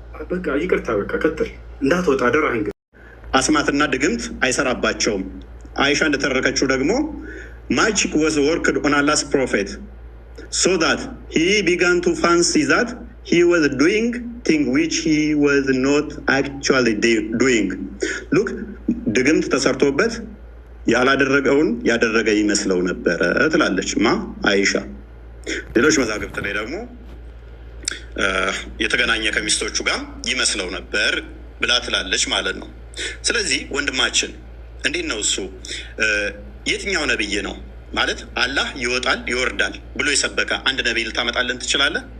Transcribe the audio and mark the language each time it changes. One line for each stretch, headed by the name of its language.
Amharic: በቃ ይቅርታ፣ በቃ ቀጥል፣ እንዳትወጣ አደራህን። አስማትና ድግምት አይሰራባቸውም። አይሻ እንደተረከችው ደግሞ
English: magic was worked on Allah's prophet so that he began to fancy that he was doing things which he was not actually doing.
Amharic: Look, ድግምት ተሰርቶበት ያላደረገውን ያደረገ ይመስለው ነበረ ትላለች አይሻ። ሌሎች መዛግብት ላይ ደግሞ የተገናኘ ከሚስቶቹ ጋር ይመስለው ነበር ብላ ትላለች ማለት ነው። ስለዚህ ወንድማችን እንዴት ነው እሱ የትኛው ነብይ ነው ማለት አላህ ይወጣል ይወርዳል ብሎ የሰበከ አንድ ነብይ ልታመጣለን ትችላለህ?